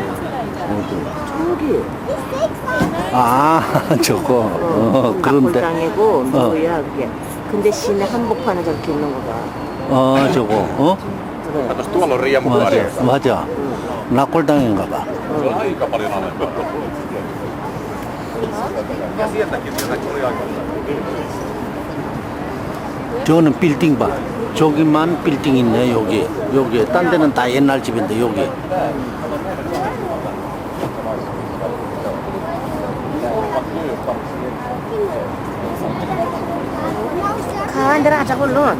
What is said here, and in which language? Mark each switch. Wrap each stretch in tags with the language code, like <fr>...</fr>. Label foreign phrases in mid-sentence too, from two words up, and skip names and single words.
<ko>저기. 아 저거. 그런데 낙골당이고 묘야 그게. 근데 시내 한복판에 저렇게 있는 거가. 저거. 그래.</ko> <fi>Tuolla on riemukari.</fi> <ko>맞아. 낙골당인가 봐.</ko> <fi>Aika paljon alempaa. Ja sieltäkin vielä tuli aika.</fi> <ko>저거는 빌딩 봐. 저기만 빌딩 있네 여기. 여기. 딴 데는 다 옛날 집인데 여기. 가 내려가자고 얼른.</ko>